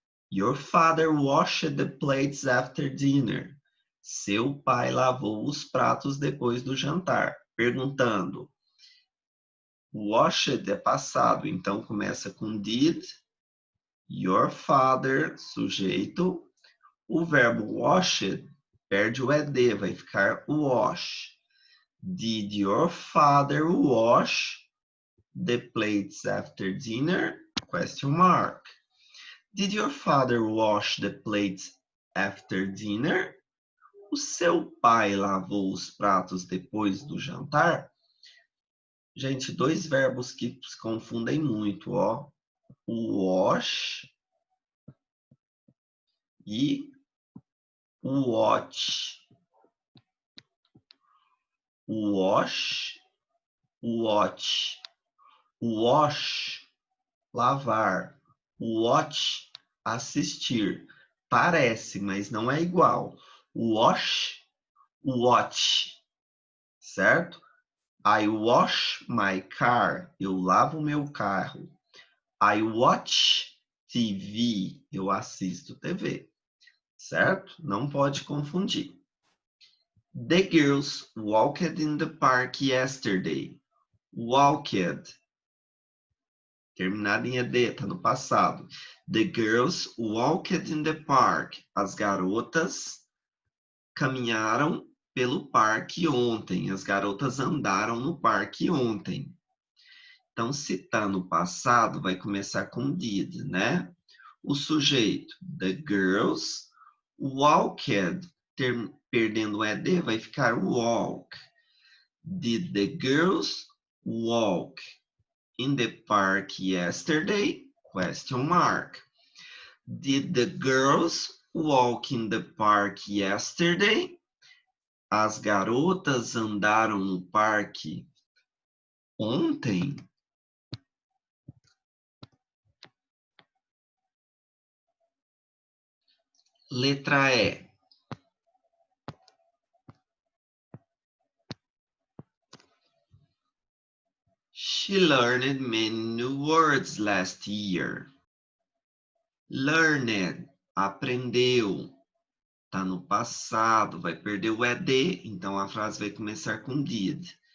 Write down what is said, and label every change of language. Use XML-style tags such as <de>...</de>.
<en>Your father washed the plates after dinner.</en> <pt>Seu pai lavou os pratos depois do jantar. Perguntando. Washed é passado, então começa com did.</pt> <en>Your father,</en> <pt>sujeito. O verbo washed perde o ed, vai ficar wash.</pt> <en>Did your father wash the plates after dinner? Question mark. Did your father wash the plates after dinner?</en> <pt>O seu pai lavou os pratos depois do jantar? Gente, dois verbos que se confundem muito, ó. O wash e</pt> <en>watch, wash, watch, wash, lavar, watch, assistir.</en> <pt>Parece, mas não é igual. Wash, watch, certo?</pt> <en>I wash my car,</en> <pt>eu lavo meu carro.</pt> <en>I watch TV,</en> <pt>eu assisto TV, certo? Não pode confundir.</pt> <en>The girls walked in the park yesterday.</en> <pt>Walked, terminado em ed, tá no passado.</pt> <en>The girls walked in the park.</en> <pt>As garotas caminharam pelo parque ontem. As garotas andaram no parque ontem. Então, se tá no passado, vai começar com did, né? O sujeito,</pt> <en>the girls walked,</en> <pt>perdendo o ed, vai ficar walk.</pt> <en>Did the girls walk in the park yesterday? Question mark. Did the girls walk in the park yesterday?</en> <pt>As garotas andaram no parque ontem? Letra E.</pt> <en>She learned many new words last year.</en> <pt>Learned, aprendeu. Tá no passado, vai perder o ed, então a frase vai começar com did.</pt>